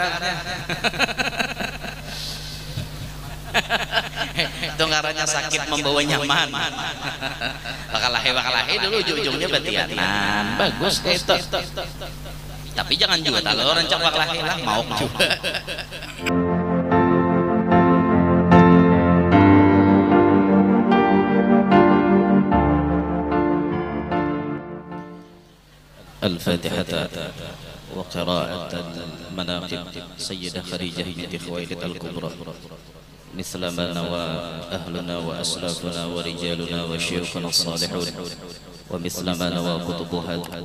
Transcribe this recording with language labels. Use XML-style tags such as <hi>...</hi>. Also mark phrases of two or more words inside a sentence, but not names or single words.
<bjn>Itu ngarannya sakit membawa nyaman. Bakal lahir dulu ujung-ujungnya batianan. Bagus itu. Tapi jangan juga kalau orang cakap lahir lah mau juga.</bjn> <ar>الفاتحة وقراءة المناقب سيدة خديجة بنت خويلد الكبرى مثل ما نوى أهلنا وأسلافنا ورجالنا وشيوخنا الصالحون ومثل ما نوى كتبها</ar>